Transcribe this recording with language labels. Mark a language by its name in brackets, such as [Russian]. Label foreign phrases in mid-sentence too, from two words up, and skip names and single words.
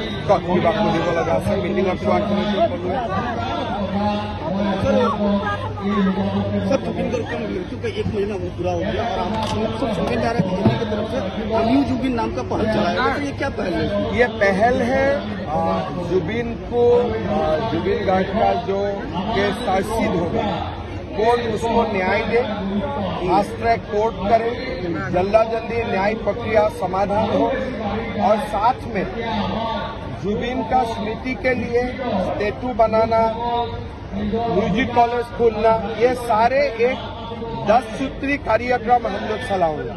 [Assamese] কিবা সুধিব লগা আছে মিটিঙত কোৱাখিনিতো ক'লোৱে [Hindi] सर जुबिन गर्ग का मृत्यु का 1 महीना वो पूरा हो गया और हम सब सुनने जा रहे हैं दिल्ली की तरफ से न्यू जुबिन नाम का पहल चलाया है। ये क्या पहल है? ये पहल है जुबिन को जुबिन गार्ग का जो [English] case chargesheet [Hindi] होगा कोर्ट उसको न्याय दे [English] fast track court [Hindi] करे जल्दी न्याय प्रक्रिया समाधान हो और साथ में जुबिन का स्मृति के लिए स्टेचू बनाना [English] music college [Hindi] खोलना ये सारे एक 10 सूत्री कार्यक्रम हम लोग चलाऊंगा।